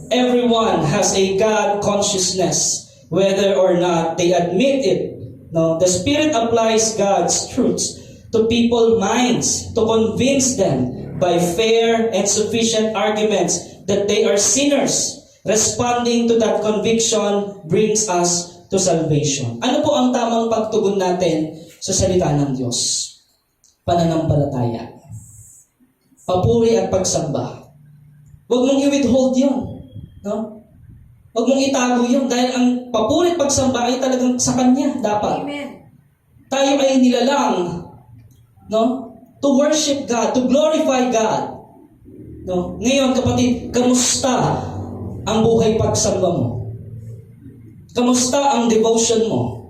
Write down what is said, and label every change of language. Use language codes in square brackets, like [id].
[en] Everyone has a God consciousness, whether or not they admit it. No? The Spirit applies God's truths to people's minds to convince them by fair and sufficient arguments that they are sinners. Responding to that conviction brings us to salvation. [tl] Ano po ang tamang pagtugon natin sa salita ng Diyos? Pananampalataya. Papuri at pagsamba. Huwag mong i-withhold yun. No? Huwag mong itago yun dahil ang papuri at pagsamba ay talagang sa Kanya dapat. Amen. Tayo ay nilalang, no? [en] To worship God, to glorify God. No? [tl] Ngayon, kapatid, kamusta ang buhay pagsamba mo? Kamusta ang devotion mo?